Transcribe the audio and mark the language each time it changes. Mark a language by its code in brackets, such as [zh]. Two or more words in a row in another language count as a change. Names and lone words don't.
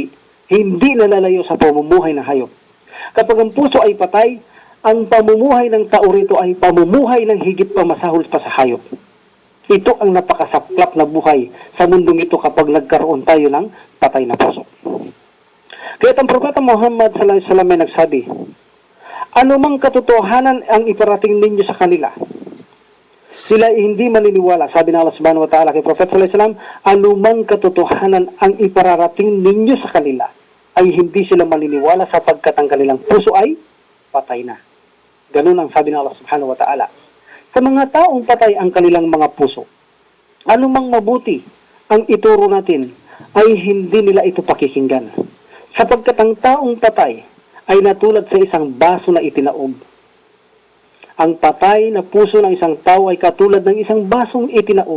[tl] Hindi nalalayo sa pamumuhay ng hayop. Kapag ang puso ay patay, ang pamumuhay ng tao rito ay pamumuhay ng higit pa masahol pa sa hayop. Ito ang napakasaklap na buhay sa mundong ito kapag nagkaroon tayo ng patay na puso. Kaya ang Propeta Muhammad [ar] صلى الله عليه وسلم [tl] ay nagsabi, anumang katotohanan ang iparating ninyo sa kanila, sila hindi maniniwala. Sabi ng Allah [ar] سبحانه وتعالى [tl] kay Prophet [ar] صلى الله عليه وسلم, [tl] anumang katotohanan ang ipararating ninyo sa kanila, ay hindi sila maniniwala sapagkat ang kanilang puso ay patay na. Ganun ang sabi ng Allah [ar] سبحانه وتعالى. [tl] Sa mga taong patay ang kanilang mga puso, anumang mabuti ang ituro natin, ay hindi nila ito pakikinggan. Sapagkat ang taong patay ay natulad sa isang baso na itinaob. Ang patay na puso ng isang tao ay katulad ng isang basong itinaob.